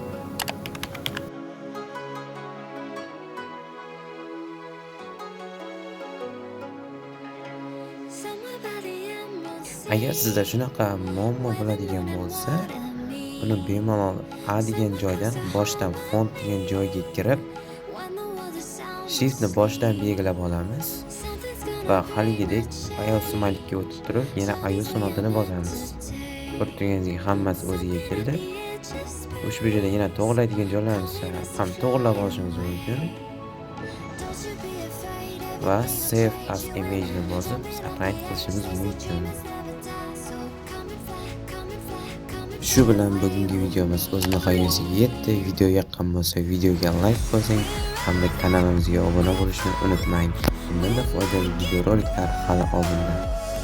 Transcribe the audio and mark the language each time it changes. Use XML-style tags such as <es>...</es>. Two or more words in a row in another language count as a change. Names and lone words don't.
<uz>Agar sizda shunaqa muammo bo'ladigan bo'lsa, buni bemalol A degan joydan boshdan font degan joyga kirib, shiftni boshdan belgilab olamiz va haligidek iOS malikka o'tib turib, yana iOS notini bosamiz. Ko'rib turganingizdek, hammasi o'ziga keldi. Ushbu joyda yana to'g'rilaydigan joylarimiz ham to'g'rilab olishimiz mumkin. Va</uz> <en>save as image</en> <uz>ni bosib saqlanib qilishimiz mumkin. Shu bilan bugungi videomiz o'z nihoyasiga yetdi. Video yoqqan bo'lsa, videoga like bosing hamda kanalimizga obuna bo'lishni unutmang. Bundan foydali videoroliklar hali oldinda.</uz>